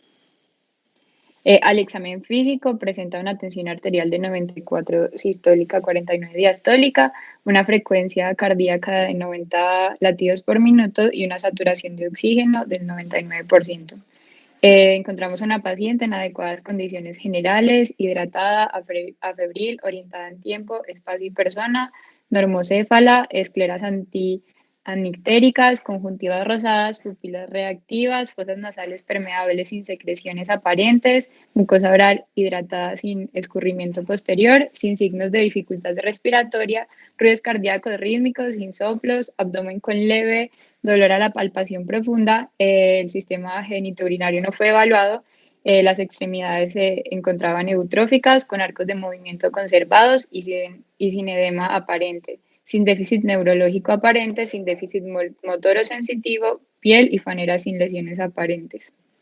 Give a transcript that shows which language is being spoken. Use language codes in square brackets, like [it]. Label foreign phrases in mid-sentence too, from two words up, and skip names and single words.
[es] Al examen físico presenta una tensión arterial de 94 sistólica, 49 diastólica, una frecuencia cardíaca de 90 latidos por minuto y una saturación de oxígeno del 99%. Encontramos a una paciente en adecuadas condiciones generales, hidratada, afebril, orientada en tiempo, espacio y persona, normocéfala, escleras anictéricas, conjuntivas rosadas, pupilas reactivas, fosas nasales permeables sin secreciones aparentes, mucosa oral hidratada sin escurrimiento posterior, sin signos de dificultad respiratoria, ruidos cardíacos rítmicos, sin soplos, abdomen con leve dolor a la palpación profunda, el sistema genitourinario no fue evaluado, las extremidades se encontraban eutróficas con arcos de movimiento conservados y sin edema aparente, sin déficit neurológico aparente, sin déficit motor sensitivo, piel y fanera sin lesiones aparentes.